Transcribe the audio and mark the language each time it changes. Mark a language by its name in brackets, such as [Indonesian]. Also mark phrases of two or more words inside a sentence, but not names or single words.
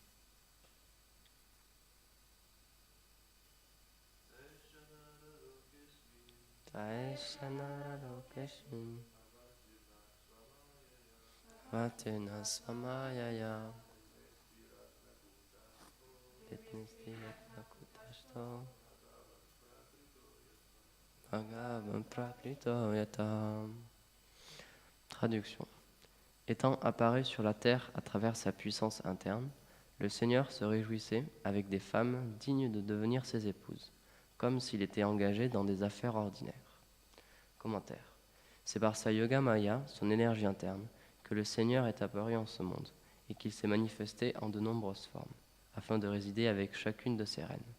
[Sanskrit] Saheshanara lokesmin avatirna svamayayam remestri ratnakutasto Bhagavan Prakrito Yatam. [French] Traduction. Étant apparu sur la terre à travers sa puissance interne, le Seigneur se réjouissait avec des femmes dignes de devenir ses épouses, comme s'il était engagé dans des affaires ordinaires. Commentaire. C'est par sa [Sanskrit] yoga maya, [French] son énergie interne, que le Seigneur est apparu en ce monde et qu'il s'est manifesté en de nombreuses formes, afin de résider avec chacune de ses reines.